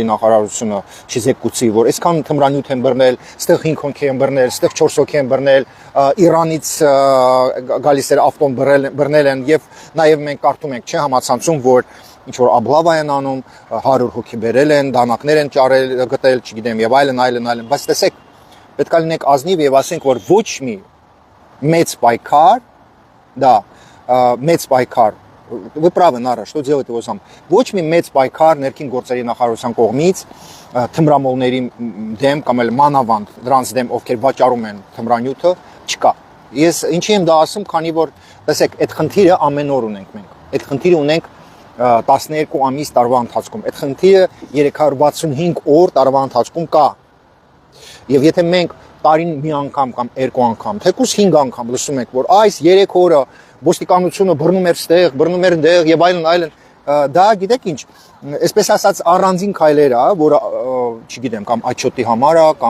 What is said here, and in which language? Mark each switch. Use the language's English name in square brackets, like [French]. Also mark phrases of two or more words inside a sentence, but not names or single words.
[Armenian] նախարարությունը չզեկուցի, որ այսքան թմրանյութ են բռնել, ստեղ 5 հոգի են բռնել, ստեղ 4 հոգի են բռնել, Իրանից գալիս էր ավտոն բռնել են եւ նաեւ մենք կարդում ենք, չէ, համացանցում, որ ինչ որ աբլավա են անում, 100 հոգի բերել են, դանակներ են ճարել, գտել, չգիտեմ, եւ այլն, բայց տեսեք, պետք է լինենք ազնիվ եւ ասենք, որ ոչ մի մեծ պայքար, դա մեծ պայքար, [Russian] вы правы, Нара, что делать его сам. [Armenian] Ոչ մի մեծ պայքար ներքին գործերի նախարարության կողմից թմրամոլների դեմ կամ էլ մանավանդ դրանց դեմ ովքեր վաճառում են թմրանյութը չկա։ Ես ինչի եմ դա ասում, քանի որ տեսեք, այդ խնդիրը ամեն օր ունենք մենք։ Այդ խնդիրը ունենք 12 ամիս տարվա ընթացքում։ Այդ խնդիրը 365 օր տարվա ընթացքում կա։ Եվ եթե մենք տարին մի անգամ կամ երկու անգամ, թեկուզ 5 անգամ լսում ենք, որ այս 3 օրը ոստիկանությունը բռնում էր ստեղ, բռնում էր այնտեղ եւ այլն, դա գիտեք ինչ, այսպես ասած առանձին քայլեր է, որը չգիտեմ, կամ աչոտի համար է,